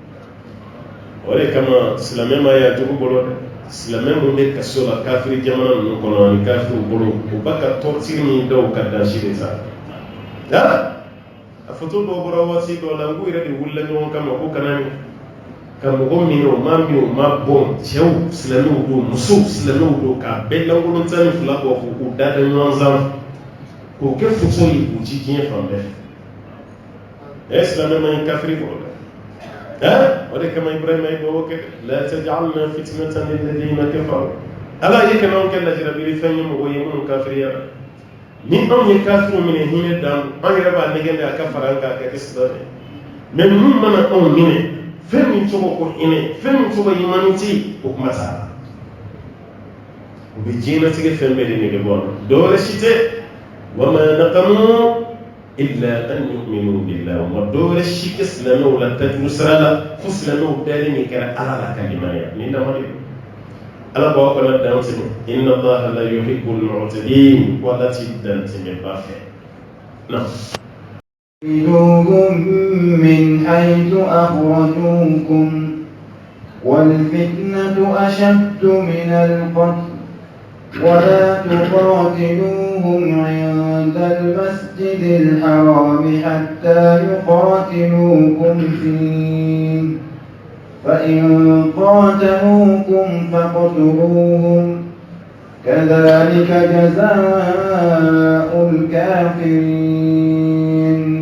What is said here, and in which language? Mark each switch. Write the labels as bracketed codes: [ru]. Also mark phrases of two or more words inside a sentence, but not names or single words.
[bm] o de kama silamɛ ma y'a jugu bolo dɛ silamɛ mun bɛ kaso la kafiri jamana ninnu kɔnɔ ani kafiriw bolo o b'a ka torture ni dɔw ka dansi de ta a foto dɔw bɔra waati dɔw la n k'u yɛrɛ de wulila ɲɔgɔn kama ko kana nin ka mɔgɔ min o maa min o ma bɔn cɛw silamɛw don musow silamɛw don k'a bɛɛ lankolon tan ni fila bɔ k'u da ɲɔgɔn sanfɛ k'o kɛ foto ye k'u ci diɲɛ fan bɛɛ fɛ silamɛ ma ɲi kafiri kɔrɔ dɛ o de kama Ibrahima ye dugawu kɛ [ar] لا تجعلنا فتنة للذين كفروا [bm] Ala ye kana anw kɛ lajarabi fɛn ye mɔgɔ ye minnu kafiriyara ni anw ye kafiriw minɛ hinɛ dan an yɛrɛ b'a nɛgɛn de a ka fara an kan a ka kɛ silamɛ mais ninnu mana anw minɛ fɛn min cogo ko hinɛ fɛn min cogo humanité o kuma t'a la u bɛ diɲɛlatigɛ fɛn bɛɛ de nege bɔ dɔ wɛrɛ si tɛ [ar] وما نقموا إلا أن يؤمنوا بالله [bm] wa dɔ wɛrɛ si tɛ silamɛw la tajuru sira la fo silamɛw dalen min kɛra Ala la ka limaniya ni lamɔ de Ala b'aw kana dan tɛmɛ [ar] إن الله لا يحب المعتدين [bm] wa Ala ti dan tɛmɛ ba fɛ na [ar] قاتلوهم من حيث أخرجوكم والفتنة أشد من القتل ولا تقاتلوهم عند المسجد الحرام حتى يقاتلوكم فيه فإن قاتلوكم فاقتلوهم كذلك جزاء الكافرين